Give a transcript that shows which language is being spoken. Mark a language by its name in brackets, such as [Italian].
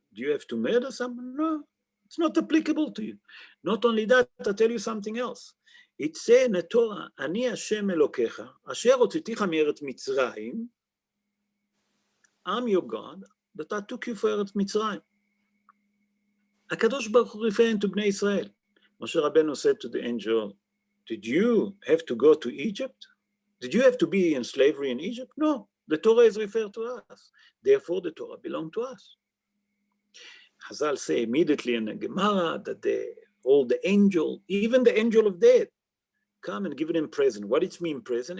[English] Do you have to murder someone? No, it's not applicable to you. Not only that, I'll tell you something else. It says in the Torah, [Hebrew] אני השם אלוקיך, אשר הוצאתיך מארץ מצרים, [English] I'm your God, that I took you for ארץ מצרים. [Hebrew] הקדוש ברוך הוא [English] referring to [Hebrew] בני ישראל. [English] Moshe Rabbeinu said to the angel, did you have to go to Egypt? Did you have to be in slavery in Egypt? No, the Torah is referred to us. Therefore, the Torah belongs to us. Chazal say immediately in the Gemara that all the angel, even the angel of death, come and give him present. What it means present?